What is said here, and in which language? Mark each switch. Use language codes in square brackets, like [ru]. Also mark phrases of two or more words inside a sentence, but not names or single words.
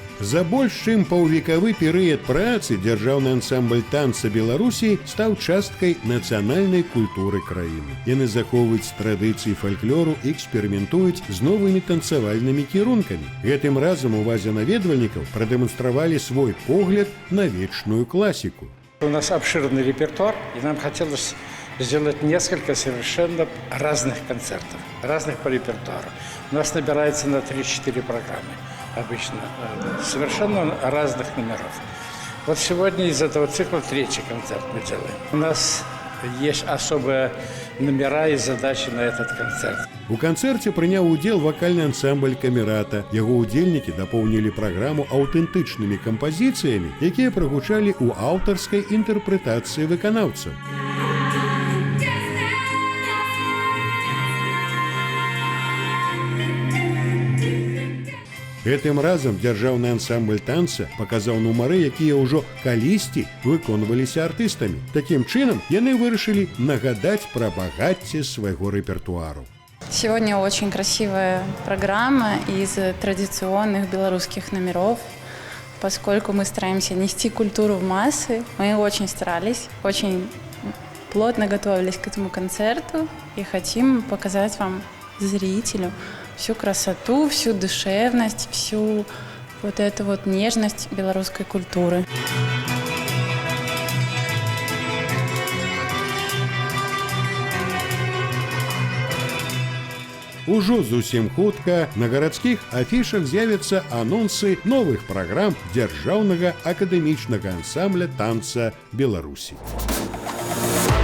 [be] За больш чым паўвекавы перыяд працы дзяржаўны ансамбль танца Беларусі стаў часткай нацыянальнай культуры краіны. Яны захоўваюць традыцыі фальклору і эксперыментуюць з новымі танцавальнымі кірункамі. Гэтым разам увазе наведвальнікаў прадэманстравалі свой погляд на вечную классику. [ru] У нас обширный репертуар, и нам хотелось сделать несколько совершенно разных концертов, разных по репертуару. У нас набирается на 3-4 программы обычно, совершенно разных номеров. Вот сегодня из этого цикла 3-й концерт мы делаем. У нас есть особые номера и задачи на этот концерт. [be] У канцэрце прыняў удзел вакальны ансамбль камерата. Яго удзельнікі дапоўнілі праграму аўтэнтычнымі кампазіцыямі, якія прагучалі ў аўтарскай інтэрпрэтацыі выканаўцаў. Гэтым разам дзяржаўны ансамбль танца паказаў нумары, якія ўжо калісьці выконваліся артыстамі. Такім чынам, яны вырашылі нагадаць пра багацце свайго рэпертуару. [ru] Сегодня очень красивая программа из традиционных белорусских номеров, поскольку мы стараемся нести культуру в массы. Мы очень старались, очень плотно готовились к этому концерту и хотим показать вам, зрителю, всю красоту, всю душевность, всю вот эту вот нежность белорусской культуры. [be] Ужо зусім хутка на гарадскіх афішах з'явяцца анонсы новых праграм дзяржаўнага акадэмічнага ансамбля танца Беларусі.